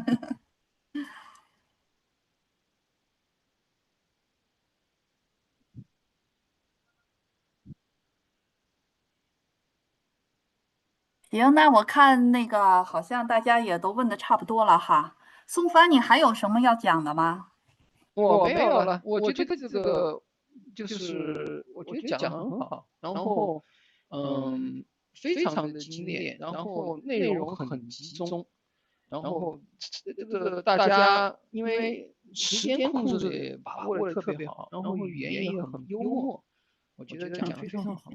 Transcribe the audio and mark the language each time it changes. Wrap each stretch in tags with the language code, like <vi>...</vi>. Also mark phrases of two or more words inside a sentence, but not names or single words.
<zh>行，那我看那個好像大家也都問的差不多了哈。宋帆，你還有什麼要講的嗎？我沒有了，我覺得這個就是我覺得講得很好，然後非常的精煉，然後內容很集中，然後這個大家因為時間控制的把握的特別好，然後語言也很幽默，我覺得講得非常好。</zh>